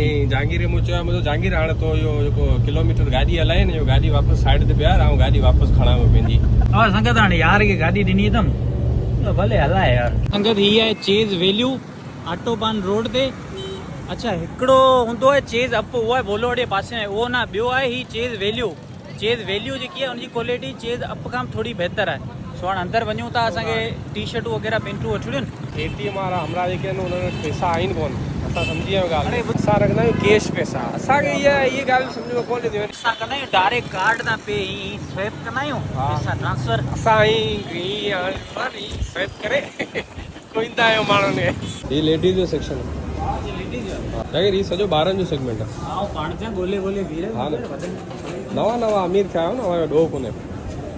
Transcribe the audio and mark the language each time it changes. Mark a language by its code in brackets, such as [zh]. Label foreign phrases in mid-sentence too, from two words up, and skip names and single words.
[sd] ऐं जहांगीर मूं चयो मुंहिंजो जहांगीर हाणे तो इहो जेको किलोमीटर गाॾी हलाए न इहो गाॾी वापसि साइड ते बीहार ऐं गाॾी वापसि खणां पंहिंजी। हा संगत हाणे यार खे गाॾी ॾिनी अथमि भले हलाए यार। संगत हीअ आहे चेज़ वैल्यू आटोबान रोड ते। अच्छा हिकिड़ो हूंदो आहे चेज़ अप, उहो आहे बोलोवाड़े पासे में, उहो न ॿियो आहे ही चेज़ वैल्यू। चेज़ वैल्यू जेकी आहे उनजी क्वालिटी चेज़ अप खां थोरी बहितर आहे। सो हाणे अंदरि वञूं था, असांखे टी-शर्टूं वग़ैरह पेंटूं वठणियूं आहिनि। ATM वारा हमरा जेके आहिनि उन्हनि वटि पैसा आहिनि कोन। असां सम्झी विया ॻाल्हि। असां रखंदा आहियूं कैश पैसा। असांखे इहा ॻाल्हि सम्झ में कोन ईंदी। असां कंदा आहियूं डायरेक्ट कार्ड तां पे ही स्वैप कंदा आहियूं पैसा ट्रांसफर। असां ही स्वैप करे कोईंदा आहियूं माण्हुनि खे। ही लेडीज़ जो सेक्शन आहे। अगरि ही सॼो ॿारनि जो सेगमेंट आहे। पाण जा ॻोल्हे वीरे हा न नवां अमीर थिया आहियो न उहो ॾोह कोन्हे।